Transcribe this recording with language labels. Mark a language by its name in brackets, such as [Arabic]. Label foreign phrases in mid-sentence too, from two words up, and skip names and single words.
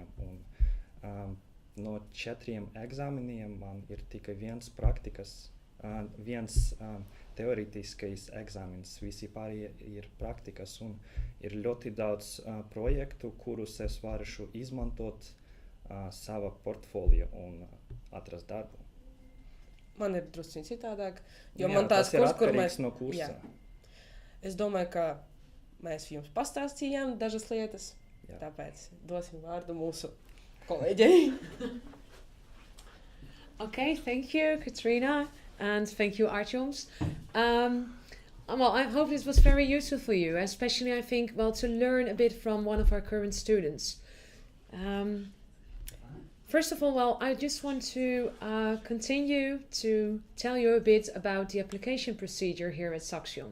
[Latvian] Un, no 4 eksāmeniem man ir tikai viens teorētiskais eksāmens, visi pārējie ir praktikas, un ir ļoti daudz projektu, kurus es varēšu izmantot savā portfolio un atrast darbu. Man ir drusciņ citādāk, jo man tās kurs, kur mēs... no kursa. Jā. Es domāju, ka mēs jums pastāstījām dažas lietas, tāpēc dosim vārdu mūsu kolēģei. [English] Okay, thank you, Katrina, and thank you, Artjoms. Well, I hope this was very useful for you, especially I think, well, to learn a bit from one of our current students. First of all, well, I just want to continue to tell you a bit about the application procedure here at Saxion.